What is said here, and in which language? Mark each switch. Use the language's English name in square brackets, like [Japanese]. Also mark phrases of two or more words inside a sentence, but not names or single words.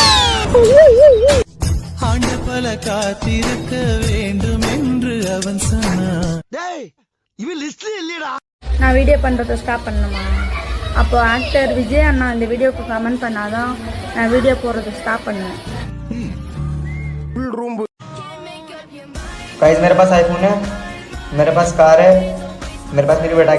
[Tamil] ஆண்டு பல காத்திருக்க வேண்டும் என்று அவன் சொன்னான். நான் வீடியோ பண்றதை ஸ்டாப் பண்ணணுமா? அப்போ ஆக்டர் விஜய் அண்ணா இந்த வீடியோக்கு கமெண்ட் பண்ணாதான் நான் வீடியோ போடுறதை ஸ்டாப் பண்ணுவேன். [Hindi] गाइस मेरे पास आईफोन है, मेरे पास कार है, मेरे पास मेरी बेटा